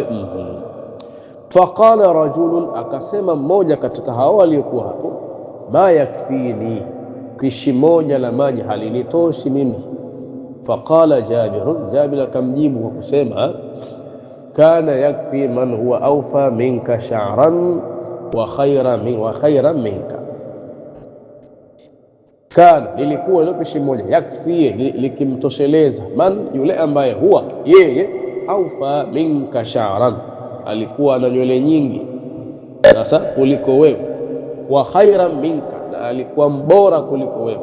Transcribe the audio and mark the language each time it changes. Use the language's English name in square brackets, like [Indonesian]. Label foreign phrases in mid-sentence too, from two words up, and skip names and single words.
[Arabic] فقال رجلٌ, [Swahili] akasema mmoja katika hao waliokuwa hapo, [Arabic] ما يكفيني, [Swahili] pishi moja la maji halinitoshi mimi. Faqala Jabir akamjibu kwa kusema, [Arabic] كان يكفي من هو أوفى منك شعرا وخيرا منك. [Swahili] Kana, lilikuwa ile pishi moja, yakfi, likimtosheleza, man, yule ambaye, huwa, yeye, [Arabic] أوفى منك شعرا, [Swahili] alikuwa na nywele nyingi sasa kuliko wewe, [Arabic] وخيرا منك, [Swahili] na alikuwa mbora kuliko wewe.